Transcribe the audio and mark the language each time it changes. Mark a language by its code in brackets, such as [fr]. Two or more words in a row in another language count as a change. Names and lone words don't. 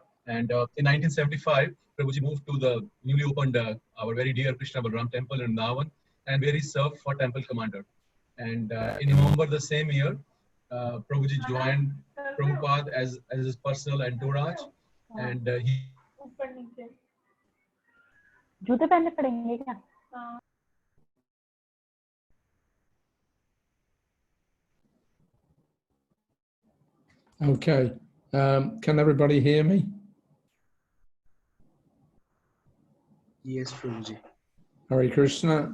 [en] And in 1975, Prabhuji moved to the newly opened, our very dear Krishna Balaram temple in Navan, and where he served for temple commander. And in November the same year, Prabhuji joined Prabhupada as his personal entourage, and he [hi] जूते पहनने पड़ेंगे क्या? [en] Okay. Can everybody hear me? Yes, Prabhuji. Hare Krishna.